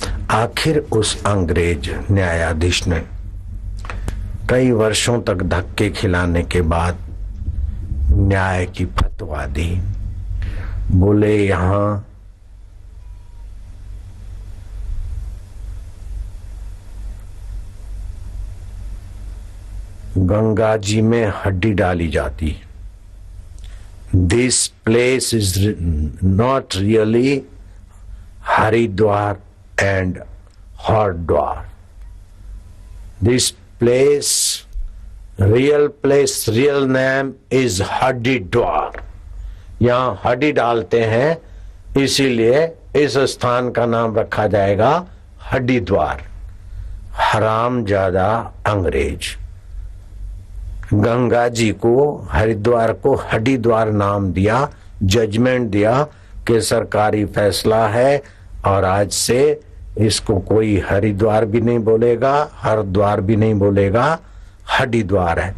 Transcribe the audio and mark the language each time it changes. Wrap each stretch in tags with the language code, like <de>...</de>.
<hi>आखिर उस अंग्रेज न्यायाधीश ने कई वर्षों तक धक्के खिलाने के बाद न्याय की फतवा दी। बोले यहां गंगा जी में हड्डी डाली जाती।</hi> <en>This place is not really Haridwar and Hardwar. This place, real name is Haridwar.</en> <hi>यहाँ हड्डी डालते हैं, इसीलिए इस स्थान का नाम रखा जाएगा हरिद्वार। हरामजादा अंग्रेज गंगा जी को, हरिद्वार को हरिद्वार नाम दिया, जजमेंट दिया कि सरकारी फैसला है और आज से इसको कोई हरिद्वार भी नहीं बोलेगा, हरद्वार भी नहीं बोलेगा, हरिद्वार है।</hi>